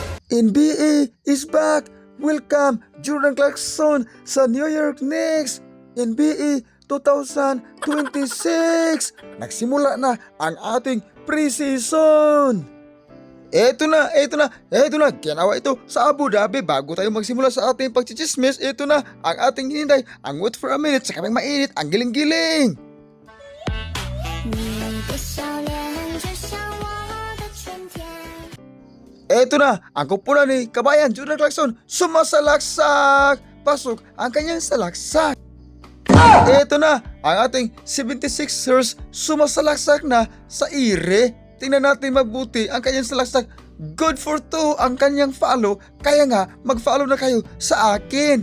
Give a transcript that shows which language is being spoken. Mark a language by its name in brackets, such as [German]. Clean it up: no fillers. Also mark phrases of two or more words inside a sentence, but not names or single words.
[English] NBA is back! Welcome Jordan Clarkson sa New York Knicks! NBA 2026! [Filipino] Nagsimula na ang ating preseason! Eto na! Ginawa ito sa Abu Dhabi bago tayo magsimula sa ating pagchichismis. Eto na ang ating hinintay, ang [English] wait for a minute [Filipino] sa kaming mainit, ang giling-giling! [Chinese] 你的笑脸就像我的春天。 [Filipino] Eto na, ang kupunan ni Kabayan Jordan Clarkson sumasalaksak! Pasok ang kanyang salaksak! Eto na, ang ating 76ers sumasalaksak na sa ire. Tingnan natin mabuti ang kanyang salaksak. [English] Good for 2 [Filipino] ang kanyang follow, kaya nga mag-follow na kayo sa akin.